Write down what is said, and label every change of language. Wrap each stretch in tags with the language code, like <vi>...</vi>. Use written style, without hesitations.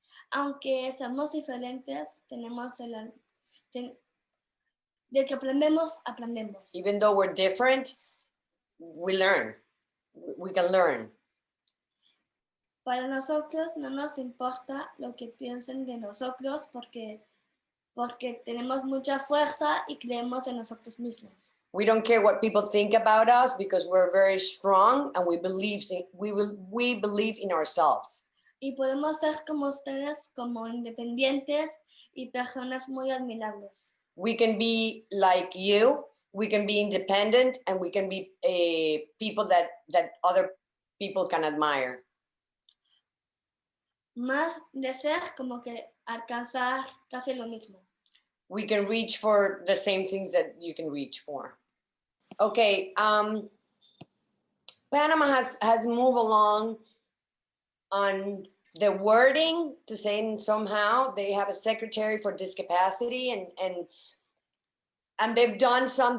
<es>Aunque somos diferentes, tenemos de que aprendemos.</es> <en>Even though we're different, we learn. We can learn.</en> <es>Para nosotros no nos importa lo que piensen de nosotros porque tenemos mucha fuerza y creemos en nosotros mismos.</es> <en>We don't care what people think about us because we're very strong and we believe in ourselves.</en> <es>Y podemos ser como ustedes, como independientes y personas muy admirables.</es> <en>We can be like you. We can be independent, and we can be people that other people can admire.</en> <es>Más de ser como que alcanzar casi lo mismo.</es> <en>we can reach for the same things that you can reach for. Okay, Panama has moved along on the wording to say somehow they have a secretary for discapacity, and they've done some.</en>